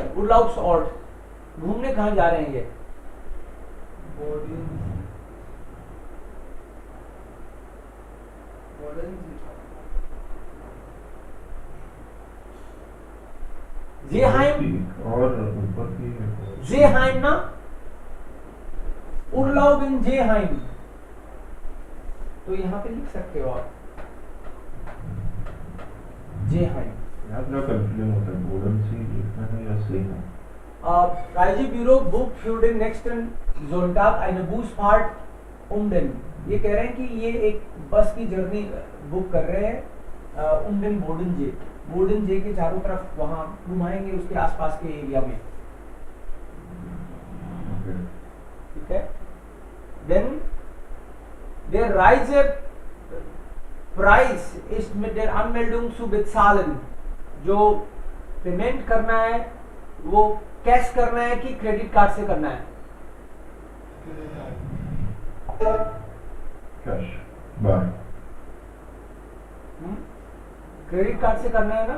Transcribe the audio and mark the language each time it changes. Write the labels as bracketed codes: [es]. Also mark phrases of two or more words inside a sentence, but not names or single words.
[hi] उर्लाउप्सऑर्ट, घूमने कहां जा रहे हैं ये? जेहाइम और ऊपर की जेहाइम ना, [de] Urlaub in Seeheim, [hi] तो यहां पे लिख सकते हो आप जेहाइम। अपना कंफ्यूजन होता है, बोर्डन से लिखना है या से है। [de] Reisebüro bucht für den nächsten Sonntag eine Busfahrt den, [hi] ये कह रहे हैं कि ये एक बस की जर्नी बुक कर रहे हैं den बोर्डनजे, बोर्डनजे के चारों तरफ वहां घुमाएंगे, उसके आसपास के एरिया में, ठीक है। [de] Then der Reisepreis ist mit der Anmeldung zu bezahlen, [hi] जो पेमेंट करना है वो कैश करना है कि क्रेडिट कार्ड से करना है? [de] Cash bar, [hi] क्रेडिट कार्ड से करना है ना,